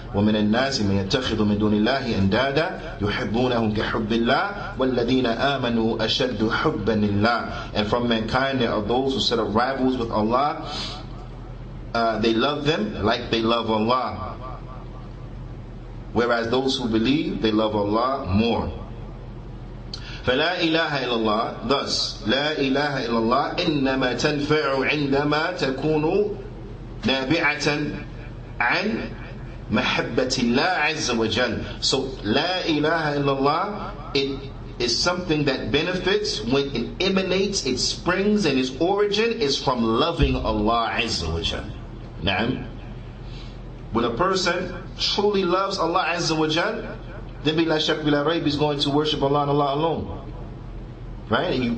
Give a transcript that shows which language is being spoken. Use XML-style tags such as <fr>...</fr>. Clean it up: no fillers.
<ar>وَمِنَ النَّاسِ مَن يَتَّخِذُ مِن دُونِ اللَّهِ أَنْدَادًا يُحِبُّونَهُمْ كَحُبِّ اللَّهِ وَالَّذِينَ آمَنُوا أَشَدُّ حُبًّا لِلَّهِ.</ar> <en>And from mankind there are those who set up rivals with Allah. They love them like they love Allah. Whereas those who believe, they love Allah more.</en> <ar>فلا إله إلا الله.</ar> <en>Thus,</en> <ar>لا إله إلا الله إنما تنفع عندما تكون نابعة عن محبة الله عز وجل.</ar> <en>So,</en> <ar>لا إله إلا الله,</ar> <en>it is something that benefits when it emanates, it springs, and its origin is from loving Allah Azza wa Jal. Na'am. When a person truly loves Allah Azza wa Jal, then</en> <ar>bila shak bila rayb</ar> <en>is going to worship Allah and Allah alone. Right?</en>